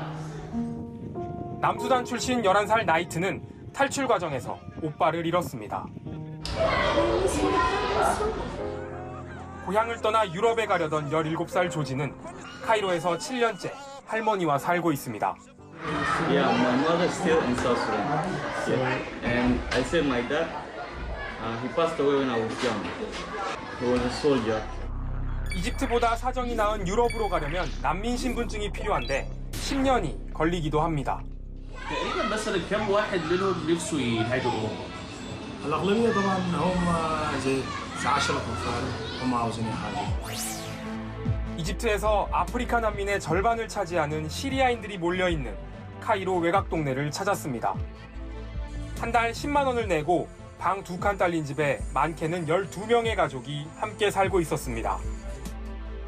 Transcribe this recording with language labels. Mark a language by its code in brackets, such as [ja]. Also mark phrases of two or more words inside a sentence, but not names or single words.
[ko] 남수단 출신 11살 나이트는 탈출 과정에서 오빠를 잃었습니다. 고향을 떠나 유럽에 가려던 17살 조지는 카이로에서 7년째 할머니와 살고 있습니다. [en] Yeah, my mother is still in South Sudan. Yeah. And I said my dad, he passed away when I was young. He was a soldier. [ko] 이집트보다 사정이 나은 유럽으로 가려면 난민 신분증이 필요한데 10년이 걸리기도 합니다. [ar] تقريبا بس كم واحد منهم نفسه يهاجر اوروبا؟ الأغلبية طبعا هم زي 10 أطفال هم عاوزين يهاجروا. [ko] 이집트에서 아프리카 난민의 절반을 차지하는 시리아인들이 몰려있는 카이로 외곽 동네를 찾았습니다. 한 달 10만 원을 내고 방 2칸 딸린 집에 많게는 12명의 가족이 함께 살고 있었습니다.